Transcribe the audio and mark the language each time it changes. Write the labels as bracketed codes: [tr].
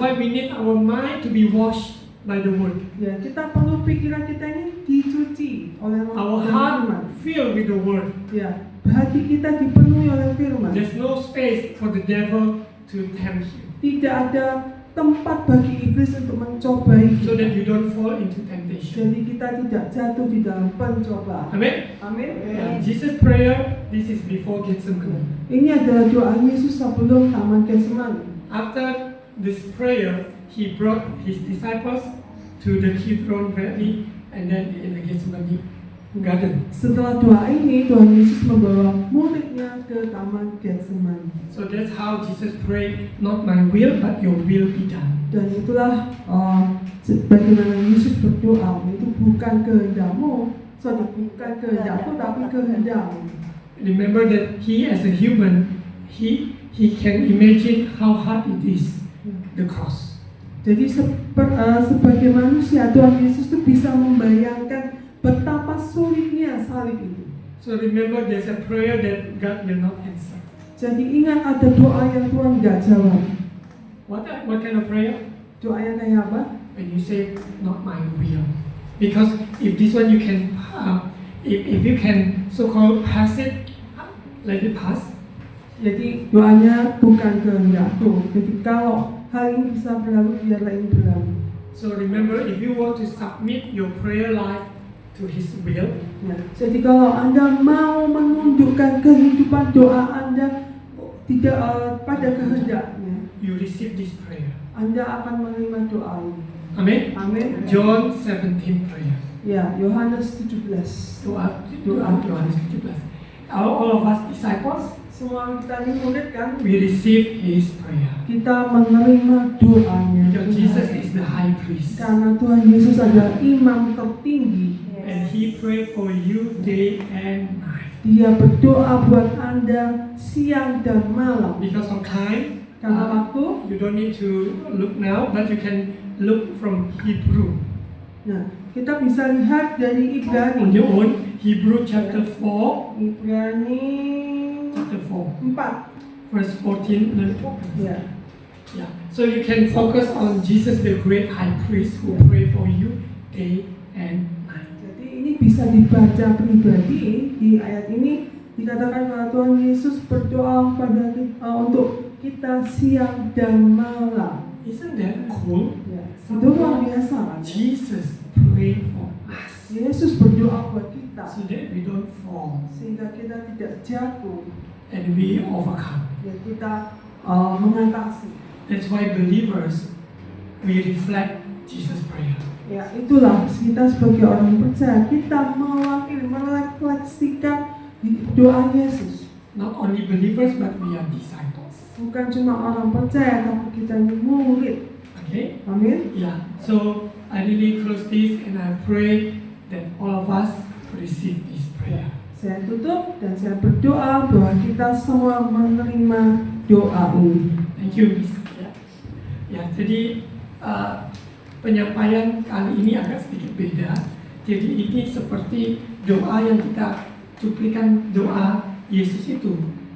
[en] why we need our mind to be washed by the word. [id] Ya, kita perlu pikiran kita ini dicuci oleh Roh [en] Our [id] dan [en] heart [id] firman. [en] filled with the word. [id] Ya, hati kita dipenuhi oleh firman. [en] There's no space for the devil to tempt you, [id] Tidak ada tempat bagi iblis untuk mencobai [en] so that [id] kita. [en] you don't fall into temptation. [id] Jadi kita tidak jatuh di dalam pencobaan. [en] Amen. [id] Amin. [en] Yeah. Jesus' prayer. This is before Gethsemane. [id] Ini adalah doa Yesus sebelum Taman Getsemani. [en] After this prayer, he brought his disciples to the Kidron Valley and then in the Gethsemane garden. [id] Setelah doa ini, Tuhan Yesus membawa muridnya ke Taman Getsemani. [en] So that's how Jesus prayed, not my will, but your will be done. [id] Dan itulah bagaimana Yesus berdoa, itu bukan kehendakmu, bukan kehendakku, tapi kehendakmu. [en] Remember that he as a human, he can imagine how hard it is, the cross. [id] Jadi sebagai manusia, Tuhan Yesus itu bisa membayangkan betapa sulitnya salib itu. [en] So remember there's a prayer that God will not answer. [id] Jadi ingat ada doa yang Tuhan gak jawab. [en] What kind of prayer? [id] Doa yang kayak apa? [en] When you say not my will, because if this one you can, if you can so-called pass it, let it pass. [id] Jadi doanya bukan kehendakku. Jadi kalau hal ini bisa berlalu, biarlah ini berlalu. [en] So remember, if you want to submit your prayer life to His will, [id] Ya, jadi kalau Anda mau menundukkan kehidupan doa Anda tidak pada kehendaknya, [en] you receive this prayer. [id] Anda akan menerima doa ini. [en] Amen. [id] Amin. [en] John 17 prayer. [id] Ya, Yohanes 17. Doa Yohanes 17. [en] All of us disciples, [id] Semua kita ini murid kan? [en] we receive His prayer. [id] Kita menerima doanya. [en] Because Jesus is the high priest, [id] Karena Tuhan Yesus adalah imam tertinggi. [en] and He prayed for you day and night. [id] Dia berdoa buat Anda siang dan malam. [en] Because of time, [id] Karena waktu, [en] you don't need to look now, but you can look from Hebrew. [id] nah, kita bisa lihat dari [en] On [id] Ibrani. [en] your own, Hebrew chapter 4, [id] Ibrani [en] chapter 4, [id] 4. [en] verse 14 and 14. [id] Ya. [en] Yeah. So you can focus on Jesus, the great high priest who pray for you day and night. [id] Jadi ini bisa dibaca pribadi. Di ayat ini dikatakan bahwa Tuhan Yesus berdoa kepada kita, untuk kita siang dan malam. [en] Isn't that cool? [id] Ya. Itu luar biasa kan? [en] Jesus pray for us [id] Yesus berdoa buat kita [en] so that we don't fall [id] sehingga kita tidak jatuh, [en] and we overcome. [id] ya kita mengatasi. [en] That's why believers, we reflect Jesus' prayer. [id] Ya itulah kita sebagai orang percaya, kita mewakili, merefleksikan doa Yesus. [en] Not only believers, but we are disciples. [id] Bukan cuma orang percaya, tapi kita ini murid. [en] Okay? [id] Amin. [en] Yeah. So I really close this and I pray that all of us receive this prayer. [id] Saya tutup dan saya berdoa bahwa kita semua menerima doa ini. [en] Thank you, Miss. [id] Ya, jadi penyampaian kali ini agak sedikit beda. Jadi ini seperti doa yang kita cuplikan doa Yesus itu.